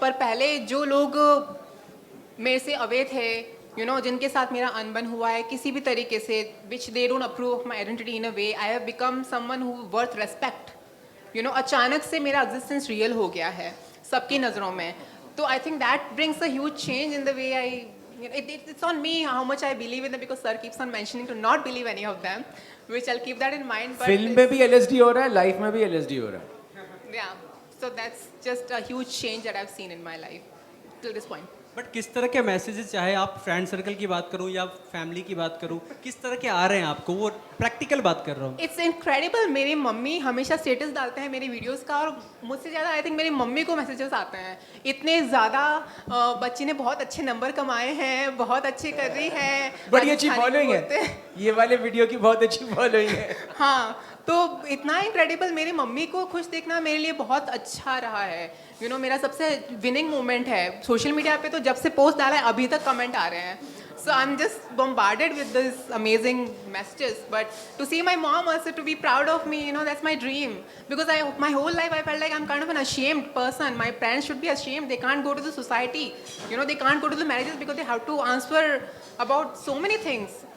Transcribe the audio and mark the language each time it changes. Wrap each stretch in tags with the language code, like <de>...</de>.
<hi>पर पहले जो लोग मेरे से अवे थे,</hi> <en>you know,</en> <hi>जिनके साथ मेरा अनबन हुआ है किसी भी तरीके से,</hi> <en>Which they don't approve of my identity in a way, I have become someone who worth respect, you know.</en> <hi>अचानक से मेरा एग्जिस्टेंस रियल हो गया है सबकी नज़रों में।</hi> <en>तो I think that brings a huge change in the way I, it's on me how much I believe in them, because sir keeps on mentioning to not believe any of them, which I'll keep that in mind. But</en> <hi>film में भी LSD हो रहा है, life में भी LSD हो रहा है।</hi> <en>yeah, so that's just a huge change that I've seen in my life till this point.</en> <hi>But किस तरह के मैसेजेस, चाहे आप फ्रेंड सर्कल की बात करूं या फैमिली की बात करूं, किस तरह के आ रहे हैं आपको, वो प्रैक्टिकल बात कर रहा हूं।</hi> <en>It's incredible.</en> <hi>मेरी मम्मी हमेशा स्टेटस डालते हैं मेरी वीडियोस का, और मुझसे ज़्यादा</hi> <en>I think</en> <hi>मेरी मम्मी को मैसेजेस आते हैं। इतने ज़्यादा बच्ची ने बहुत अच्छे नंबर कमाए हैं, बहुत अच्छे कर रही है, बड़ी अच्छी फॉलोइंग है, ये वाले वीडियो की बहुत अच्छी फॉलोइंग है। हाँ, तो इतना इनक्रेडिबल, मेरी मम्मी को खुश देखना मेरे लिए बहुत अच्छा रहा है।</hi> <en>you know,</en> <hi>मेरा सबसे विनिंग मोमेंट है। सोशल मीडिया पे तो जब से पोस्ट डाला है अभी तक कमेंट आ रहे हैं।</hi> <en>So I'm just bombarded with this amazing messages. But to see my mom also to be proud of me, you know, that's my dream. Because my whole life I felt like I'm kind of an ashamed person. My parents should be ashamed. They can't go to the society. You know, they can't go to the marriages because they have to answer about so many things.</en>